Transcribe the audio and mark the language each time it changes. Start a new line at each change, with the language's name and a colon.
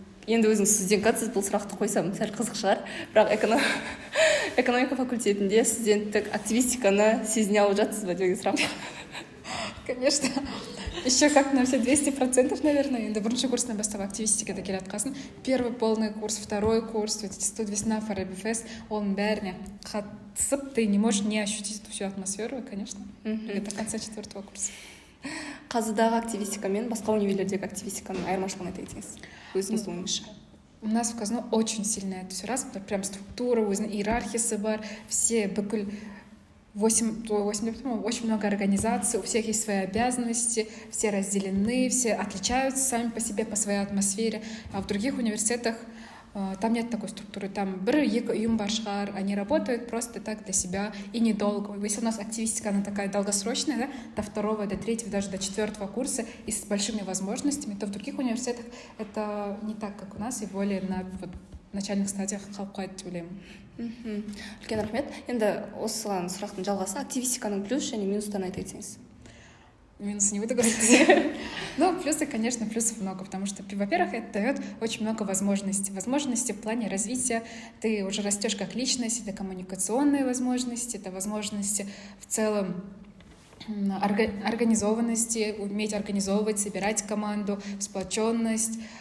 Kazakh: Енді өзіңіз студентсіз бұл сұрақты қойсам сәл қызық шығар, бірақ экономика факультетінде студенттік активистиканы сезіне алып жатсыз ба деген сұрақ?
Russian: Конечно. Еще как на все 200%, наверное.
Kazakh: Енді бірінші курстан бастап активистикада келе жатқасын.
Russian: Первый полный курс, второй курс, студвесна, фарабифест,
Kazakh: оның бәріне қатысып,
Russian: ты не можешь не ощутить эту всю атмосферу, конечно. До конца 4-го курса.
Kazakh: Қазыдағы активистика мен басқа университеттердегі активистиканың айырмашылығын айта кетіңіз. Өзіңіздің ойыңызша.
Russian: У нас в Казну очень сильно это все раз, прям структура, иерархия
Kazakh: бар,
Russian: все
Kazakh: бүкіл
Russian: очень много организаций, у всех есть свои обязанности, все разделены, все отличаются сами по себе, по своей атмосфере. А в других университетах там нет такой структуры. Там
Kazakh: бір-екі ұйым бар шығар,
Russian: они работают просто так для себя и недолго. Если у нас активистика, она такая долгосрочная, да, до 2-го, до 3-го, даже до 4-го курса и с большими возможностями, то в других университетах это не так, как у нас, и более на начальных стадиях
Kazakh: қалыпқа деп ойлаймын. Үлкен рахмет. Енді осыған сұрақтың жалғасы активистиканың плюс және минустарын айта кетсеңіз.
Russian: Минусы не буду говорить. Но плюсы, конечно, плюсов много, потому что, во-первых, это дает очень много возможностей. Возможности в плане развития. Ты уже растешь как личность, это коммуникационные возможности, это возможности в целом организованности, уметь организовывать, собирать команду, сплоченность.